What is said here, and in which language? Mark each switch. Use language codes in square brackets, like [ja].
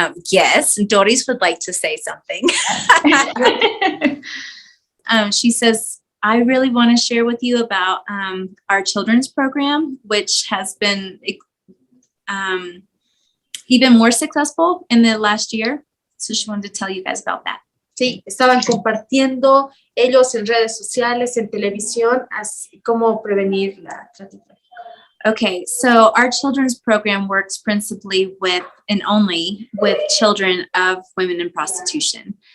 [en] Yes, Doris would like to say something. She says, I really want to share with you about our children's program, which has been even more successful in the last year. So she wanted to tell you guys about that. [es] Sí, estaban compartiendo ellos en redes sociales, en televisión, así cómo prevenir la trata. [en] Okay, so our children's program works principally with and only with children of women in prostitution.